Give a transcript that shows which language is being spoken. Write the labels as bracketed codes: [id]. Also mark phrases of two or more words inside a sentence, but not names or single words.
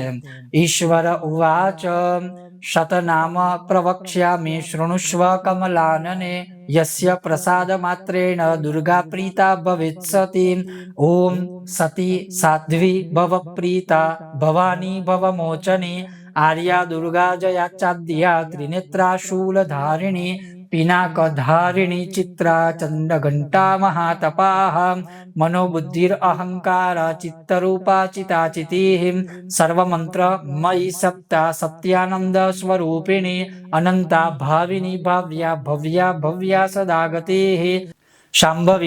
[sa] ઈશ્વર ઉવાચ શતનામ પ્રવક્ષ્યામિ શૃણુષ્વ કમલાનને, યસ્ય પ્રસાદ માત્રેણ દુર્ગા પ્રીતા ભવિષ્યતિ. ઓમ સતી સાધ્વી ભવ પ્રીતા ભવાની ભવ મોચની, आर्या दुर्गा जया चाद्या त्रिनेत्रा शूलधारिणी पिनाकधारिणी चित्रा चंडघंटा महातपाः मनोबुद्धिर अहंकार चित्तरूपा चिताचितिः सर्वमंत्र मयि सप्ता सत्यानंद स्वरूपिणी अनंता भाविनी भाव्या भव्या भव्या सदा गतिः शाम्भवी